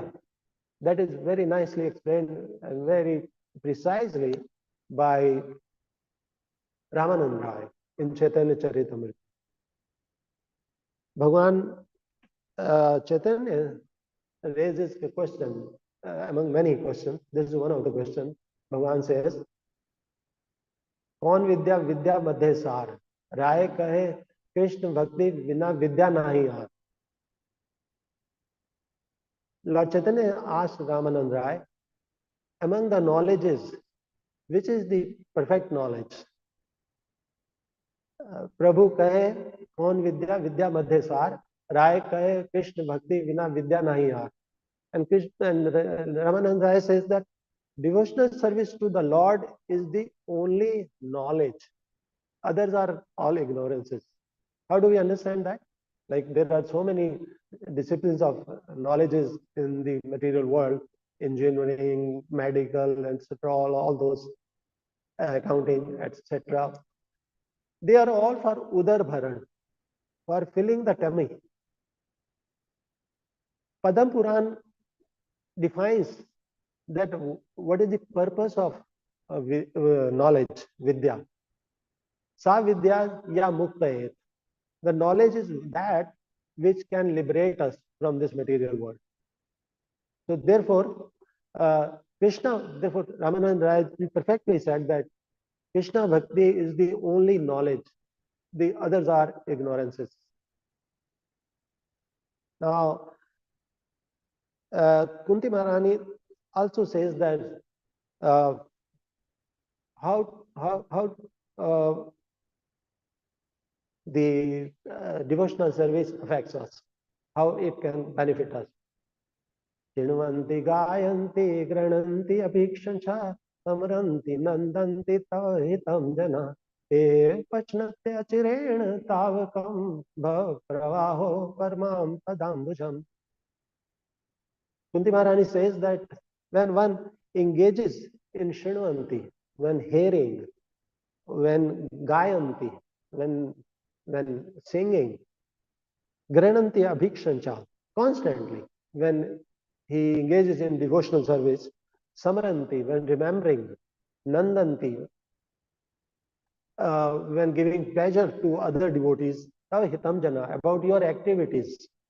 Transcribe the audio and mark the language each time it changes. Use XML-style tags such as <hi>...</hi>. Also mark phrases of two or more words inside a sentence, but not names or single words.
<en>That is very nicely explained and very precisely by Ramanand Rai in Chaitanya Charitamrita. Bhagwan Chaitanya raises a question among many questions. This is one of the questions. Bhagwan says,</en> <hi>कौन विद्या विद्या मध्य सार, राय कहे कृष्ण भक्ति बिना विद्या नहीं हार.</hi> <en>Lord Chaitanya asked Ramanand Rai, among the knowledges, which is the perfect knowledge?</en> <hi>प्रभु कहे कौन विद्या विद्या मध्य सार, राय कहे कृष्ण भक्ति बिना विद्या नहीं हार.</hi> <en>And Ramanand Rai says that devotional service to the Lord is the only knowledge. Others are all ignorances. How do we understand that? Like there are so many disciplines of knowledges in the material world, engineering, medical, etc., all those accounting, etc. They are all for</en> <hi>उदर भरण,</hi> <en>for filling the tummy. Padam Puran defines that what is the purpose of knowledge, vidya.</en> <sa>Sa vidya ya muktayet.</sa> <en>The knowledge is that which can liberate us from this material world. So therefore, Krishna, therefore, Ramanand Rai perfectly said that Krishna Bhakti is the only knowledge. The others are ignorances. Now, Kunti Maharani also says that uh, how the devotional service affects us, how it can benefit us.</en> <sa>Shrinvanti gayanti grananti apikshancha samranti nandanti tahitam jana te pachnate achirena tavakam bhav pravaho parmam padambujam.</sa> <en>Kunti Maharani says that when one engages in Shrinvanti, when hearing, when gayanti, when singing,</en> <sa>grananti abhikshancha,</sa> <en>constantly, when he engages in devotional service, samaranti, when remembering, nandanti, when giving pleasure to other devotees, tav jana, about your activities.</en>